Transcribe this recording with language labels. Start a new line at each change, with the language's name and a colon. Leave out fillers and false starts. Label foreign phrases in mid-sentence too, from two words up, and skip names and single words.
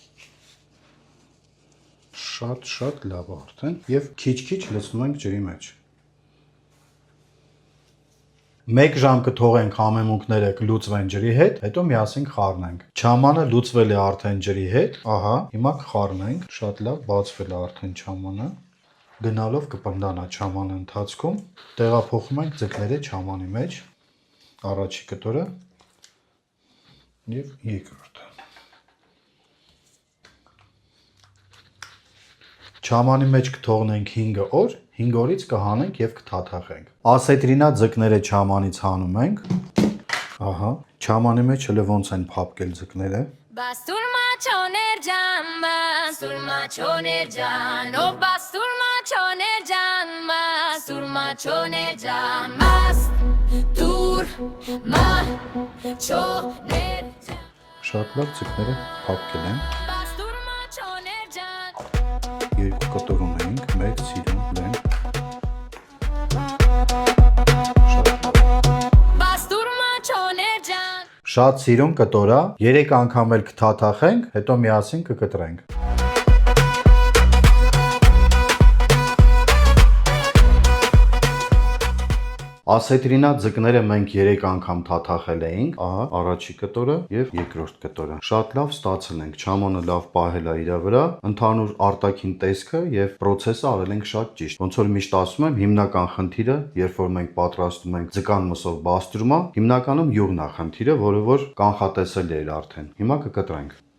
Armenian: Շատ լավ է արդեն և քիչ-քիչ լցնում ենք ջրի մեջ։ 1 ժամ կթողենք համեմունքները կլուծվեն ջրի հետ, հետո միասին կխառնենք։ Չամանը լուծվել է արդեն ջրի հետ, ահա, հիմա կխառնենք, շատ լավ բացվել է արդեն չամանը։ Գնալով կպնդանա չամանը ընթացքում, տեղափոխում ենք ձկները չամանի մեջ, առաջի կտորը և երկրորդը։ Չամանի մեջ կթողնենք 5 օր, 5 օրից կհանենք և կթաթախենք։ Ասետրինա ձկները չամանից հանում ենք, ահա, չամանի մեջ հələ ոնց են փափկել ձկները։ Բաստուրմա չոներ ջան, բաստուրմա չոներ ջան, օհ բաստուրմա չոներ ջան, բաստուրմա չոներ ջան, բաստուրմա չոներ ջան. Շատ լավ ձկները փափկել են։ Բաստուրմա չոներ ջան. Երկու կտորում ենք, մեծ սիրուն լեն։ Բաստուրմա չոներ ջան. Շատ սիրուն կտորա, 3 անգամ էլ կթաթախենք, հետո միասին կկտրենք։ Ասետրինա ձկները մենք 3 անգամ թաթախել էինք, ահա, առաջի կտորը և երկրորդ կտորը։ Շատ լավ ստացել ենք, չամանը լավ պահել է իր վրա, ընդհանուր արտաքին տեսքը և պրոցեսը արել ենք շատ ճիշտ։ Ոնց որ միշտ ասում եմ, հիմնական խնդիրը, երբ որ մենք պատրաստում ենք ձկան մսով բաստուրմա, հիմնականում յուղն է խնդիրը, որը որ կանխատեսելի էր արդեն։ Հիմա կկտրենք։